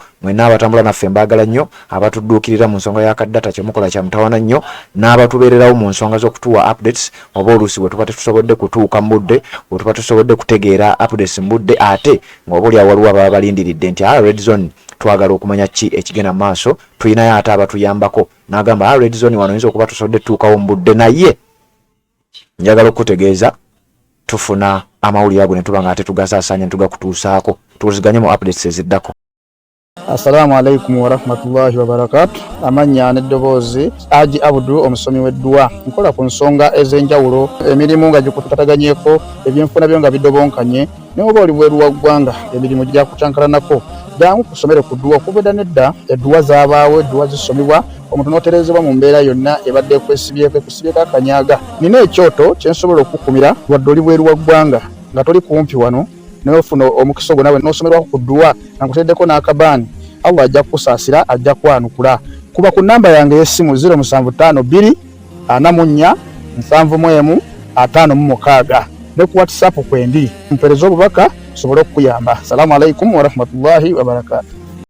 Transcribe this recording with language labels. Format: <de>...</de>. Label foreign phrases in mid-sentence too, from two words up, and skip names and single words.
<lg>Mwenna abatambula naffe mbaagala nnyo, abatudduukirira mu nsonga ya kaddata kyemukola kya mutawaana nnyo, n'abatubeererawo mu nsonga z'okutuwa updates oba oluusi bwe tuba tetusobodde kutuuka mu budde, bwe tuba tusobodde kutegeera updates mu budde, ate ng'oba oli awaliwo ababa balindiridde nti Red Zone twagala okumanya ki ekigenda maaso, tulinayo ate abatuyambako. N'agamba Red Zone wano oyinza okuba tusobodde tutuukawo mu budde, naye njagala okutegeeza tufuna amawulire ago ne tuba nga ate tugasaasaanya ne tugakutuusaako. Tuwuliziganye mu updates eziddako.</lg> <ar>السلام عليكم ورحمة الله وبركاته.</ar> <lg>Amanya n'eddoboozi Haji Abudu omusomi w'eddua. Nkola ku nsonga ez'enjawulo, emirimu nga gikutataganyeko, ebyenfuna byo nga bidobonkanye, ne oba oli bweru wa ggwanga emirimu gya kucankalanako. Jangu kusomere ku ddua okuvudda nedda eddua zaabaawo, eddua zisomebwa omuntu n'otereezebwa mu mbeera yonna ebadde ekwesibyeko akanyaaga. Nina ekyoto kye nsobola okukumira wadde oli bweru wa ggwanga nga toli kumpi wano n'ofuna omukisa ogwo nawe n'osomerwako ku ddua nga nkuteddeko n'akabaani. Allah ajja kukusaasira, ajja kwanukula. Kuba ku nnamba yange y'essimu 0752 44 71 56 ne ku WhatsApp kwendi mpereza obubaka sobole okukuyamba.</lg> <ar>السلام عليكم ورحمة الله وبركاته.</ar>